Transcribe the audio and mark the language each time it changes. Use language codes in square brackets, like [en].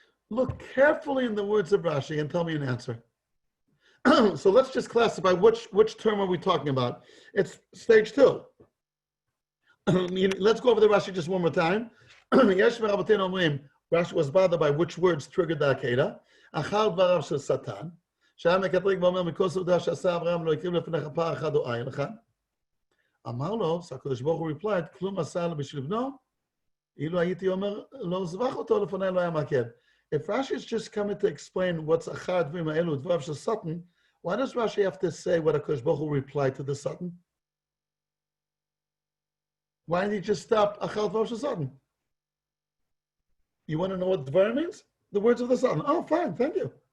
[en] Look carefully in the words of Rashi and tell me an answer. So let's just classify which term are we talking about. It's stage 2. Let's go over the Rashi just one more time. Rashi was bothered by which words triggered the Akeida. [he] Achar dvarav shel Satan. שהיה מקטרג ואומר מכל סעודה שעשה אברהם לא יקריב לפניך פער אחד או עין אחד. אמר לו, so הקדוש ברוך הוא replied, כלום עשה לו בשביל בנו, אילו הייתי אומר, לא זבח אותו לפני לא היה מעכב. [en] If Rashi is just coming to explain what's achar dvarim ha'elu dvarav shel Satan, why does Rashi have to say what HaKadosh Baruch Hu replied to the Satan? Why didn't he just stop achar dvarav shel Satan? You want to know what dvar means? The words of the Satan. Oh, fine, thank you.